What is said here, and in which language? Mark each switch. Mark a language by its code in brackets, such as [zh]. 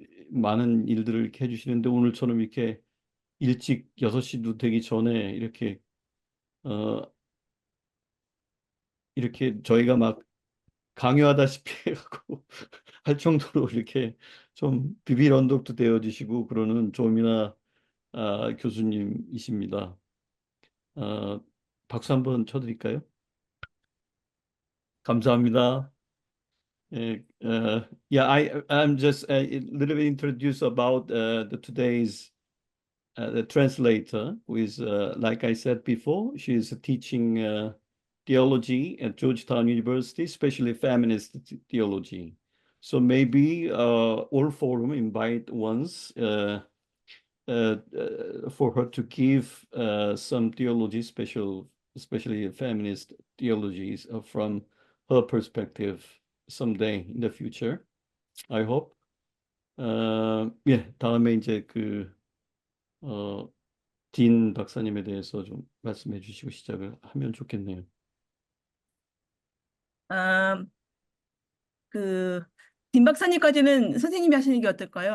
[ko] 많은 일들을 이렇게 해주시는데 오늘처럼 이렇게 일찍 6시도 되기 전에 어, 이렇게 저희가 막 강요하다시피 해갖고 할 정도로 이렇게 좀 비빌 언덕도 되어주시고 그러는 조미나 교수님이십니다. 어, 박수 한번 쳐드릴까요? 감사합니다. [en] 예, yeah, I'm just a little bit introduced about the today's the translator, who is, like I said before, she is teaching theology at Georgetown University, especially feminist theology. So maybe all forum invite once for her to give some theology, especially feminist theologies from her perspective someday in the future. I hope. [ko] 예, 다음에 이제 딘 박사님에 대해서 좀 말씀해 주시고 시작을 하면 좋겠네요. 아, 딘 박사님까지는 선생님이 하시는 게 어떨까요?